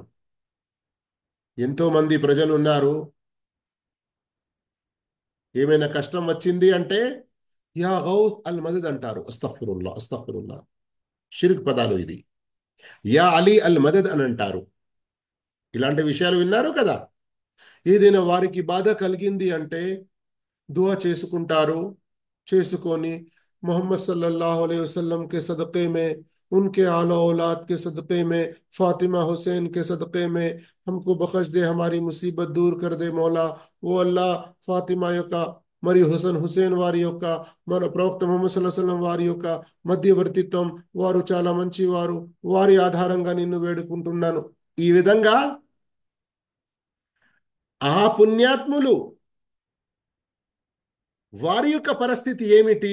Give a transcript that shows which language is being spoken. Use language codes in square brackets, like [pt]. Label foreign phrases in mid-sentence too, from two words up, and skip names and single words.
[te] ఎంతో మంది ప్రజలు ఉన్నారు, ఏమైనా కష్టం వచ్చింది అంటే [ar] يا غوث المدد [te] అంటారు. [ar] أستغفر الله أستغفر الله, [te] షిర్క్ పదాలు ఇది. [ar] يا علي المدد [te] అని అంటారు. ఇలాంటి విషయాలు విన్నారు కదా. ఏదైనా వారికి బాధ కలిగింది అంటే దుఆ చేసుకుంటారు. [ur] చేసుకొని मोहम्मद [ar] صلى الله عليه وسلم [ur] کے صدقے میں، ان کے آل اولاد کے صدقے میں، فاطمہ حسین کے صدقے میں ہم کو بخش دے، ہماری مصیبت دور کر دے مولا. [te] वो अल्लाह फातिमा యొక్క మరియు హుసేన్ వారి యొక్క మన ప్రవక్త ముహమ్మద్ [ar] صلى الله عليه وسلم [te] వారి యొక్క మధ్యవర్తిత్వం, వారు చాలా మంచివారు, వారి ఆధారంగా నిన్ను వేడుకుంటున్నాను. ఈ విధంగా ఆ పుణ్యాత్ములు వారి యొక్క పరిస్థితి ఏమిటి?